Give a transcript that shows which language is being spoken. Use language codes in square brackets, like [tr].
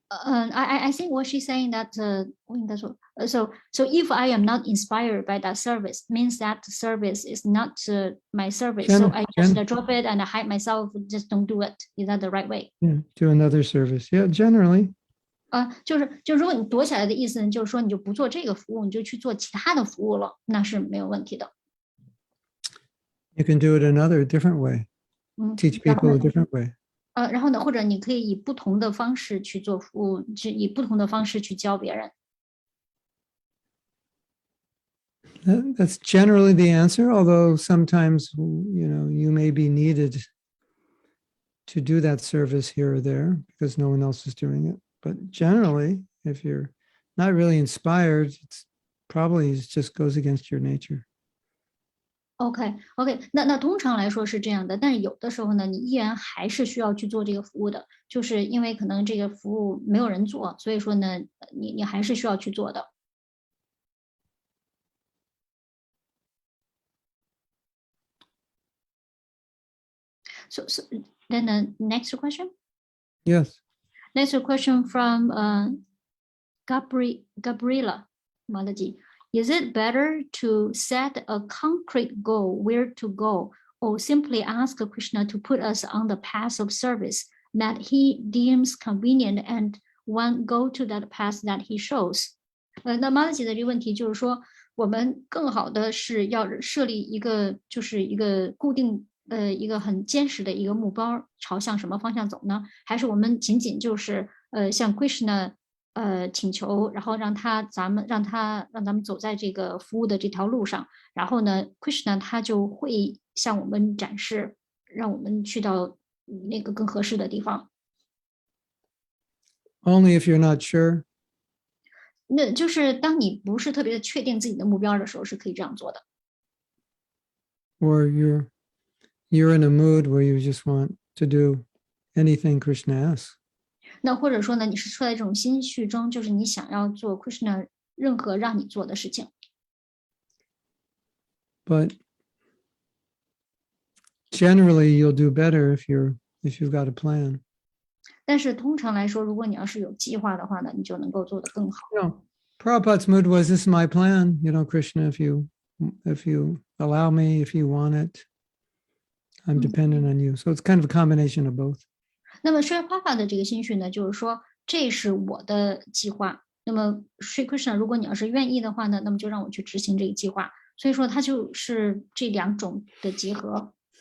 [en] I think what she's saying that so if I am not inspired by that service, means that service is not my service. So I just drop it and I hide myself, just don't do it. Is that the right way? Yeah, do another service. Yeah, generally. [zh] 就如果你躲起来的意思，就是说你就不做这个服务，你就去做其他的服务了，那是没有问题的。 [en] You can do it another different way. Teach people a different way. [zh] 然后呢，或者你可以以不同的方式去做服务，以不同的方式去教别人。 [en] That's generally the answer, although sometimes, you may be needed to do that service here or there because no one else is doing it. But generally, if you're not really inspired, it's probably just goes against your nature. [zh] OK， 那通常来说是这样的，但是有的时候呢，你依然还是需要去做这个服务的，就是因为可能这个服务没有人做，所以说呢，你还是需要去做的。 [en] So then the next question. Yes. Next question from Gabriela Malaji. Is it better to set a concrete goal where to go, or simply ask Krishna to put us on the path of service that he deems convenient and one go to that path that he shows? [zh] 那 Malaji 的这个问题就是说，我们更好的是要设立一个就是一个固定一个很坚实的一个目标，朝向什么方向走呢？还是我们仅仅就是向 Krishna 请求，然后让咱们走在这个服务的这条路上，然后呢 Krishna 他就会向我们展示，让我们去到那个更合适的地方。 [en] Only if you're not sure. [zh] 那就是当你不是特别确定自己的目标的时候，是可以这样做的。 [en] Or you're in a mood where you just want to do anything Krishna asks. [zh] 那或者说呢，你是处在这种心绪中，就是你想要做 Krishna 任何让你做的事情。 [en] But generally, you'll do better if you've got a plan. [zh] 但是通常来说，如果你要是有计划的话呢，你就能够做得更好。 [en] Prabhupada's mood was, this is my plan, Krishna, if you allow me, if you want it, I'm dependent on you. So it's kind of a combination of both. [zh] 那么 Sri Prabhupada 的这个心绪呢，就是说这是我的计划。那么 Sri Krishna， 如果你要是愿意的话呢，那么就让我去执行这个计划。所以说它就是这两种的结合。